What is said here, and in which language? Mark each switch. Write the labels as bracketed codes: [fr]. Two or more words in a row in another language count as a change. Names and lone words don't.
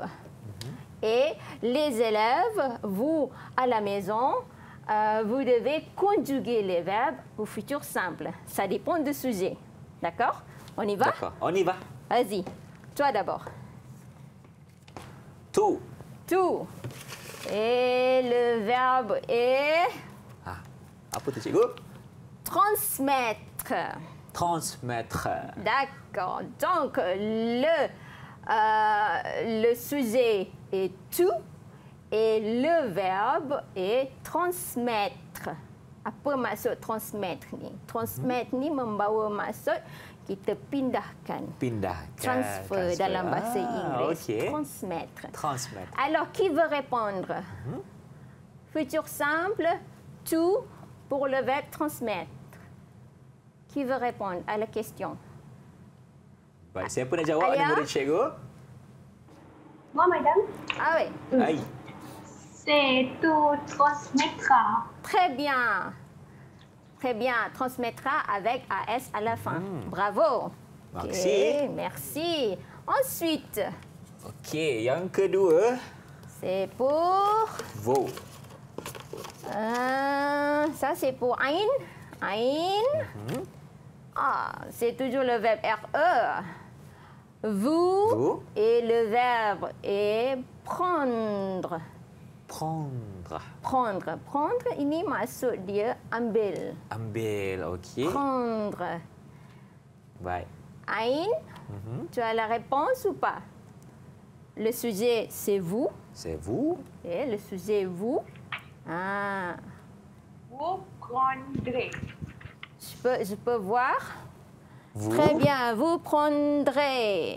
[fr] Et les élèves, vous, à la maison, vous devez conjuguer les verbes au futur simple. Ça dépend du sujet. D'accord? On y va? D'accord, on y va. Vas-y, toi d'abord. Tout. Tout. Et le verbe est [ms] Apa tu, cikgu? [fr] transmettre. Transmettre. D'accord. Donc, le sujet est tout et le verbe est transmettre. [ms] Apa maksud transmettre ni? Transmettre ni membawa maksud kita pindahkan. Pindahkan. Transfer dalam bahasa Inggeris. Okey. [fr] Transmettre. Transmettre. Alors, qui veut répondre? Futur simple, tout pour le verbe transmettre. Qui veut répondre à la question? [ms] Baik, siapa nak jawab? Alia? Ada murid cikgu? [fr] Moi, madame, Ah oui, Hai. c'est tout transmettra. très bien. Très bien, transmettra avec AS à la fin. Bravo. Merci. Ok, merci. Ensuite, [ms] Okey, yang kedua. [fr] c'est pour... Vous. ça, c'est pour Ain. Ain. C'est toujours le verbe RE. Vous, Vous. et le verbe est prendre. Prendre. Prendre. Prendre, [ms] ini maksud dia ambil. Ambil, okey. [fr] Prendre. [ms] Baik. [fr] Ain, tu as la réponse ou pas? Le sujet, c'est vous. C'est vous. Et le sujet, vous. Ah, Vous prendrez. je peux voir? Vous. Très bien, vous prendrez.